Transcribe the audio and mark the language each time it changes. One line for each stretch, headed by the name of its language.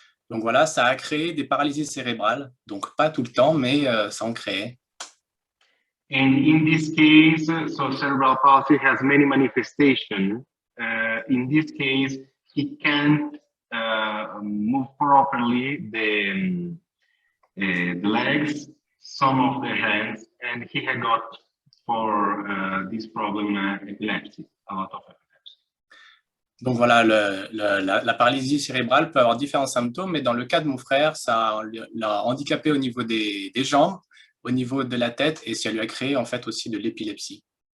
French: Donc voilà, ça a créé des paralysies cérébrales, donc pas tout le temps, mais ça en créait.
English: And in this case, so cerebral palsy has many manifestations. In this case, he can't move properly the legs, some of the hands, and he had got for this problem epilepsy, a lot of epilepsy.
French: Donc voilà, la paralysie cérébrale peut avoir différents symptômes, mais dans le cas de mon frère, ça l'a handicapé au niveau des jambes, au niveau de la tête, et ça lui a créé en fait aussi de l'épilepsie.